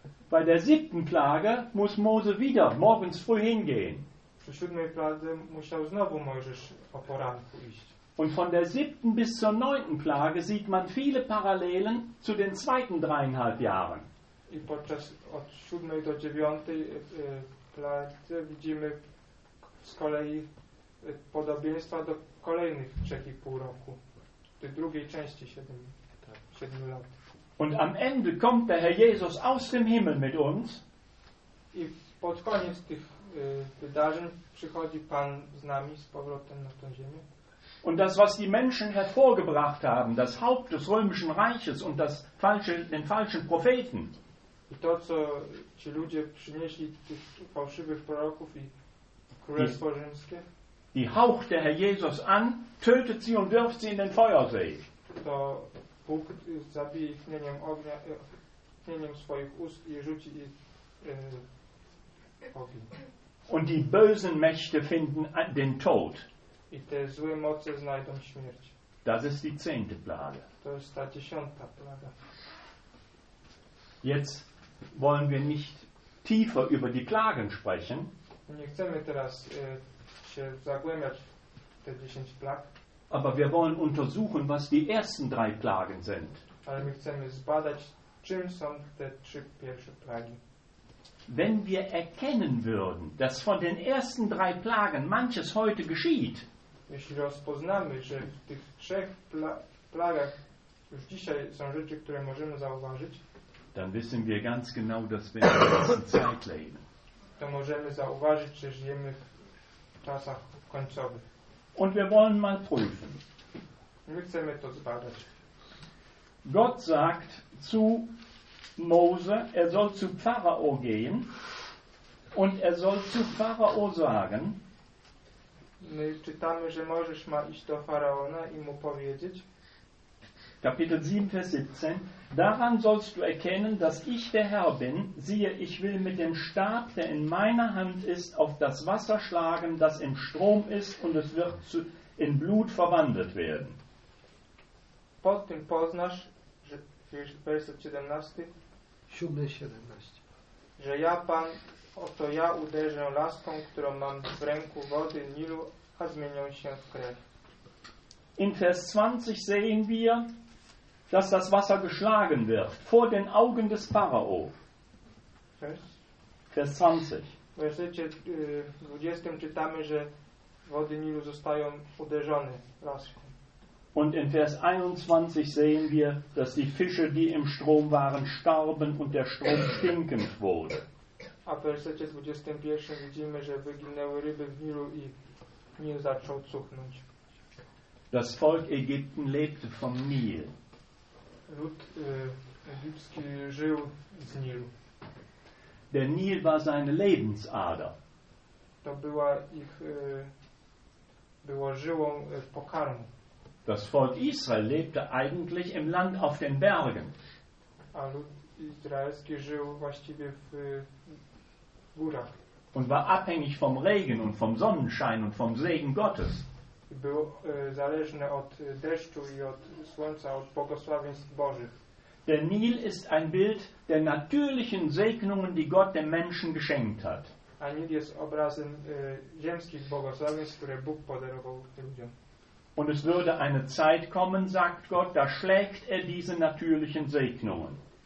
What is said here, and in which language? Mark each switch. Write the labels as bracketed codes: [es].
[de] Bei der siebten Plage muss Mose wieder morgens früh hingehen. [pl] Przy siódmej plagi musiał znowu Mojżesz o poranku iść. [de] Und von der siebten bis zur neunten Plage sieht man viele Parallelen zu den zweiten dreieinhalb Jahren. [pl] I podczas od siódmej do dziewiątej plagi widzimy z kolei podobieństwa do kolejnych 3,5 roku, tej drugiej części 7 lat. [de] Und am Ende kommt der Herr Jesus aus dem Himmel mit uns. [pl] I pod koniec tych wydarzeń przychodzi Pan z nami z powrotem na tę ziemię. [de] Und das, was die Menschen hervorgebracht haben, das Haupt des Römischen Reiches und das falsche, den falschen Propheten. [pl] I to, co ci ludzie przynieśli, tych fałszywych proroków i Królestwo Rzymskie. [de] Die haucht der Herr Jesus an, tötet sie und wirft sie in den Feuersee. [pl] To Bóg zabije ich tchnieniem ognia, tchnieniem swoich ust i rzuci ich ogień. [de] Und die bösen Mächte finden den Tod. [pl] I te złe moce znajdą śmierć. [de] Das ist die 10. Plage. [pl] To jest ta 10. Plaga. [de] Jetzt wollen wir nicht tiefer über die Plagen sprechen. [pl] Nie chcemy teraz się zagłębiać te 10 plag. [de] Aber wir wollen untersuchen, was die ersten 3 Plagen sind. [pl] Ale my chcemy zbadać, czym są te 3 pierwsze plagi. [de] Wenn wir erkennen würden, dass von den ersten 3 Plagen manches heute geschieht, [pl] jeśli rozpoznamy, że w tych 3 plagach już dzisiaj są rzeczy, które możemy zauważyć, [de] dann wissen wir ganz genau, dass wir in der letzten Zeit leben. [pl] To możemy zauważyć, że żyjemy w czasach końcowych. [de] Und wir wollen mal prüfen. [pl] My chcemy to zbadać. [de] Gott sagt zu Mose, er soll zu Pharao gehen und er soll zu Pharao sagen. [pl] My czytamy, że Mojżesz ma iść do Faraona i mu powiedzieć. [de] Kapitel 7, Vers 17. Daran sollst du erkennen, dass ich der Herr bin. Siehe, ich will mit dem Stab, der in meiner Hand ist, auf das Wasser schlagen, das im Strom ist, und es wird in Blut verwandelt werden. [pl] Pod tym poznasz, że, werset 17, 7, 17. Że ja, Pan, oto ja uderzę laską, którą mam w ręku wody Nilu, a zmienią się w krew. [de] In Vers 20 sehen wir, dass das Wasser geschlagen wird vor den Augen des Pharao. Vers 20. [pl] W wersecie 20 czytamy, że wody Nilu zostają uderzone laską. [de] Und in Vers 21 sehen wir, dass die Fische, die im Strom waren, starben und der Strom stinkend wurde. [pl] A w wersecie 21 widzimy, że wyginęły ryby w Nilu i Nil zaczął cuchnąć. [de] Das Volk Ägypten lebte vom Nil. [pl] Lud egipski żył z Nilu. [de] Der Nil war seine Lebensader. [pl] To była ich było żyłą pokarmu. [de] Das Volk Israel lebte eigentlich im Land auf den Bergen. [pl] A lud izraelski żył właściwie w górach. [de] Und war abhängig vom Regen und vom Sonnenschein und vom Segen Gottes. [pl] Był zależny od deszczu i od słońca, od błogosławieństw Bożych. [de] Der Nil ist ein Bild der natürlichen Segnungen, die Gott dem Menschen geschenkt hat. [pl] A Nil jest obrazem ziemskich błogosławieństw, które Bóg podarował ludziom. [de] Und es würde eine Zeit kommen, sagt Gott, da schlägt er diese natürlichen Segnungen.